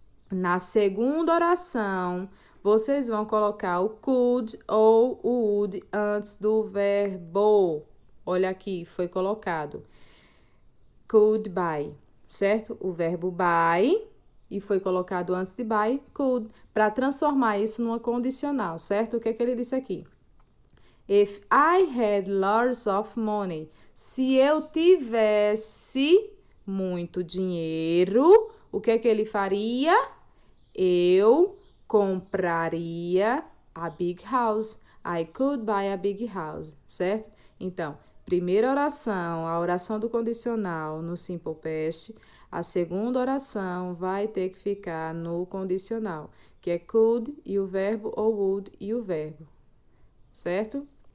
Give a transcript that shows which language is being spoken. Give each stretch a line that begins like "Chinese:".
Portuguese: Na segunda oração, vocês vão colocar o could ou o would antes do verbo. Olha aqui, foi colocado could buy, certo? O verbo buy e foi colocado antes de buy, could, para transformar isso numa condicional, certo? O que é que ele disse aqui?
English: If I had lots of money.
Portuguese: Se eu tivesse muito dinheiro, o que é que ele faria? Eu compraria
English: a big house. I could buy a big house, certo?
Portuguese: Então, primeira oração, a oração do condicional no simple past. A segunda oração vai ter que ficar no condicional, que é could e o verbo, ou would e o verbo, certo?